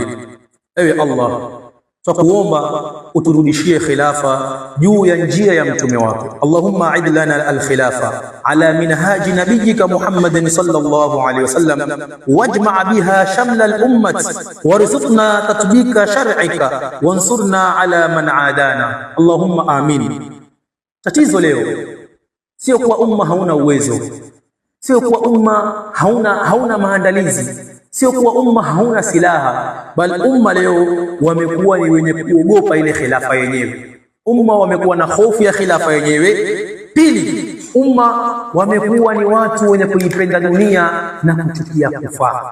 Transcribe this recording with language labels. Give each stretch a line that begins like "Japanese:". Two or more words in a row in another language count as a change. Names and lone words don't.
Swahili: Ewe Allah, tukuomba uturudishie khilafa juu ya njia ya mtume wake.
Arabic: اللهم أعد لنا الخلافة على منهاج نبيك محمد صلى الله عليه وسلم واجمع بها شمل الأمة وارزقنا تطبيق شرعك وانصرنا على من عادانا. اللهم آمين.
Swahili: Tatizo leo sio kwa umma hauna uwezo, sio kwa umma hauna maandalizi, sio kwa umma hauna silaha, bali umma leo wamekuwa ni wenye kuogopa ile khilafa yenyewe. Umma wamekuwa na hofu ya khilafa yenyewe. Pili, umma wamekuwa ni watu wenye kuipenda dunia na kuchukia kufa.